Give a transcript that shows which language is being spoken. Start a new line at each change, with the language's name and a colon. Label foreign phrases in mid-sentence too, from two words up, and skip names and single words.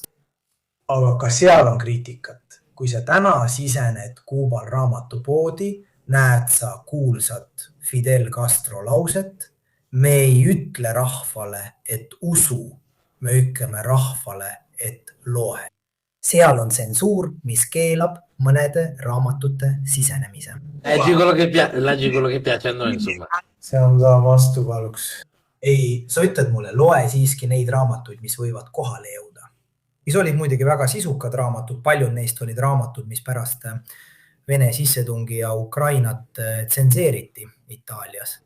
Estonian: Aga ka seal on kriitikat. Kui sa täna sisened Kuubal raamatupoodi, näed sa kuulsat Fidel Castro lauset, me ei ütle rahvale, et usu, me ütleme rahvale, et loe. Seal on tsensuur, mis keelab mõnede raamatute sisenemise.
Italian: Leggi quello che piace a noi, insomma.
Estonian: See on ta vastupaluks. Ei, sa ütled mulle, loe siiski neid raamatuid, mis võivad kohale jõuda. Mis olid muidugi väga sisukad raamatud, paljud neist olid raamatud, mis pärast Vene sissetungi ja Ukrainat tsenseeriti Itaalias.